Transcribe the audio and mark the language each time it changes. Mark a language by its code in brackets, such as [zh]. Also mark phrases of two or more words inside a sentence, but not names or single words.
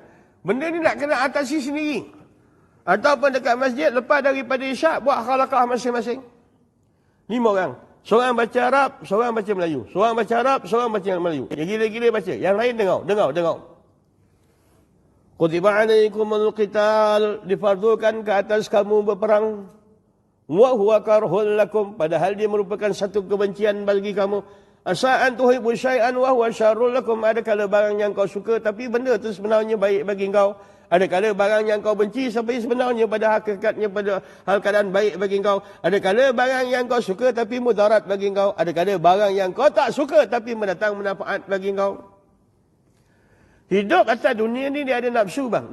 [ms] Benda ni nak kena atasi sendiri. Ataupun dekat masjid, lepas daripada isyak, buat khalaqah masing-masing. 5 orang. Seorang baca Arab, seorang baca Melayu. Seorang baca Arab, seorang baca Melayu. Yang gila-gila baca. Yang lain dengar. [ar] كتب عليكم القتال, [ms] difardukan ke atas kamu berperang. [ar] وهو كره لكم, [ms] padahal dia merupakan satu kebencian bagi kamu. [ar] عسى أن تحبوا شيئا وهو شر لكم, [ms] ada kala barang yang kau suka tapi benda itu sebenarnya baik bagi kau. Ada kala barang yang kau benci tapi sebenarnya pada hakikatnya pada hal keadaan baik bagi kau. Ada kala barang yang kau suka tapi mudarat bagi kau. Ada kala barang yang kau tak suka tapi mendatang manfaat bagi kau. Hidup atas dunia ni dia ada nafsu bang.